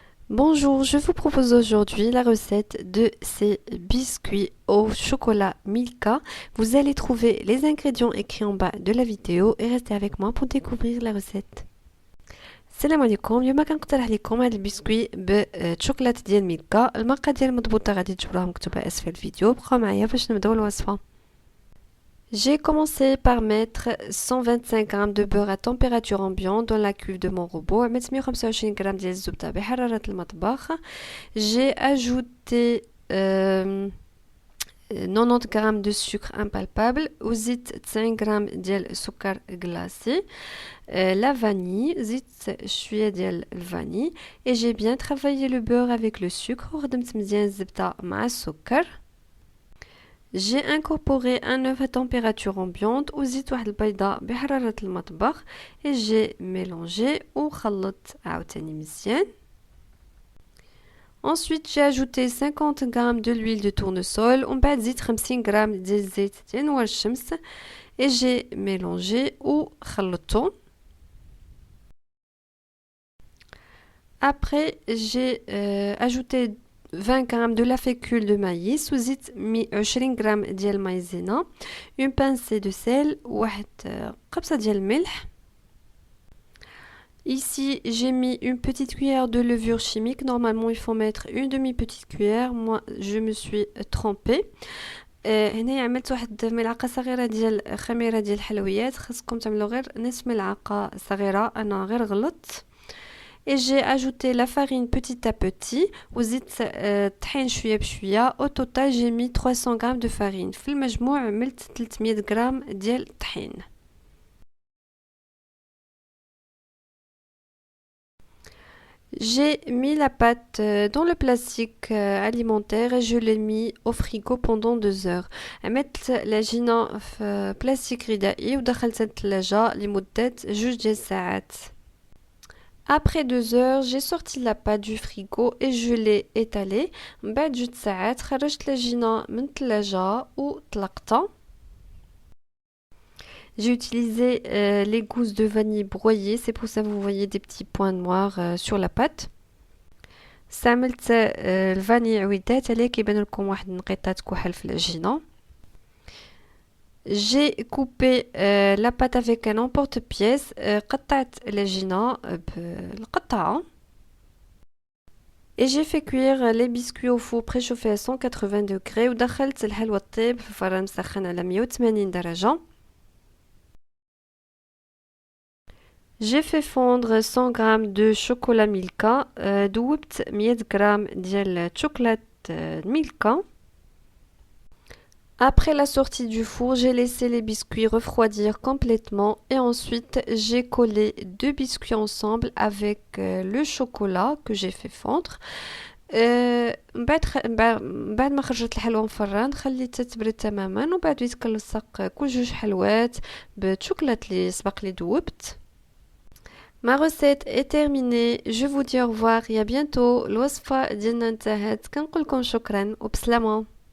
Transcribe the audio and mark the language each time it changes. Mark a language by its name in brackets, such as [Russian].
[French] Bonjour, je vous propose aujourd'hui la recette de ces biscuits au chocolat Milka. Vous allez trouver les ingrédients écrits en bas de la vidéo et restez avec moi pour découvrir la recette. [Arabic] السلام عليكم. اليوم كنقترح لكم هذا البسكوي بالشوكولات ديال ميلكا. المقادير المضبوطه غادي تجبروها مكتوبه اسفل الفيديو. بقاو معايا باش نبداو الوصفه. [French] J'ai commencé par mettre 125 g de beurre à température ambiante dans la cuve de mon robot. [Arabic] 125 g ديال الزبدة بحرارة المطبخ. [French] J'ai ajouté 90 g de sucre impalpable. [Arabic] وزيت 90 g ديال سكر glacé. La vanille, زيت شوية ديال الفاني. [French] Et j'ai bien travaillé le beurre avec le sucre. [Arabic] وخدمت مزيان الزبدة مع السكر. [French] J'ai incorporé un œuf à température ambiante وزيت واحد البيضة بحرارة المطبخ et j'ai mélangé وخلطت عاوتاني مزيان. Ensuite, j'ai ajouté 50 g de l'huile de tournesol ومن بعد زيت 50 g ديال الزيت ديال نوار الشمس et j'ai mélangé وخلطته. Après, j'ai ajouté 20 g de la fécule de maïs وزيت 20 g ديال المايزينا, une pincée de sel واحد قبصة ديال الملح. Ici, j'ai mis une petite cuillère de levure chimique. Normalement, il faut mettre une demi-petite cuillère. Moi, je me suis trempée. [Arabic] هنا عملت واحد ملعقة صغيرة ديال خميرة ديال الحلويات. خاصكم تعملوا غير نصف ملعقة صغيرة. أنا غير غلطت. [French] Et j'ai ajouté la farine petit à petit وزيت طحين شوية بشوية. Au total, j'ai mis 300 g de farine. [Arabic] في المجموع عملت 300 g ديال الطحين. [French] J'ai mis la pâte dans le plastique alimentaire et je l'ai mis au frigo pendant 2 heures. [Arabic] عملت العجينة في بلاستيك غذائي ودخلتها الثلاجة لمدة 2 ساعات. [French] Après 2 heures, j'ai sorti la pâte du frigo et je l'ai étalée. [Arabic] من بعد 2 ساعات خرجت العجينة من الثلاجة وطلقتها. [French] J'ai utilisé les gousses de vanille broyées, c'est pour ça que vous voyez des petits points noirs sur la pâte. [Arabic] استعملت الفاني عويدات عليه كيبان لكم واحد النقيطات كحل في العجينة. [French] J'ai coupé la pâte avec un emporte-pièce. [Arabic] قطعت العجينة بالقطعة. [French] Et j'ai fait cuire les biscuits au four préchauffé à 180 degrés ودخلت الحلوى الطيب في فرن مسخن على 180 درجة. J'ai fait fondre 100 g de chocolat Milka. [Arabic] ذوبت 100 g ديال chocolat Milka. [French] Après la sortie du four, j'ai laissé les biscuits refroidir complètement et ensuite j'ai collé 2 biscuits ensemble avec le chocolat que j'ai fait fondre. [Arabic] بعد ما خرجت الحلوى من الفران خليتها تبرد تماما وبعد بديت كنلصق كل 2 حلوات بالشوكولات اللي سبق لي ذوبت. [French] Ma recette est terminée. Je vous dis au revoir et à bientôt. الوصفة ديالنا انتهت. كنقول لكم شكرا وبسلامة.